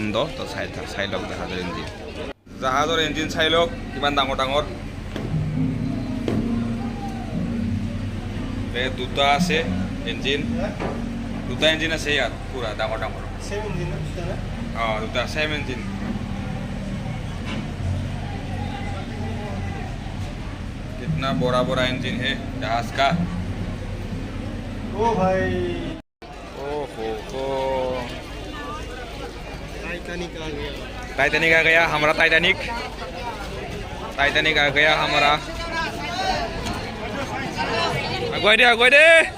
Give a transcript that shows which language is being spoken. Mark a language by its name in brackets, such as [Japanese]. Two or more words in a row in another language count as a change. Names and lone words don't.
[Assamese] তো চাই লওক জাহাজৰ ইঞ্জিন। জাহাজৰ ইঞ্জিন চাই লওক কিমান ডাঙৰ ডাঙৰ। দুটা আছে ইঞ্জিন, দুটা ইঞ্জিন আছে ইয়াত পূৰা ডাঙৰ ডাঙৰ। অঁ, দুটা ছেম ইঞ্জিন। [Hindi] कितना बड़ा बड़ा इंजन है जहाज का। ओ भाई, ओ हो टाइटैनिक आ गया। टाइटैनिक आ गया हमारा, टाइटैनिक आ गया हमारा। [Assamese] আগুৱাই দে।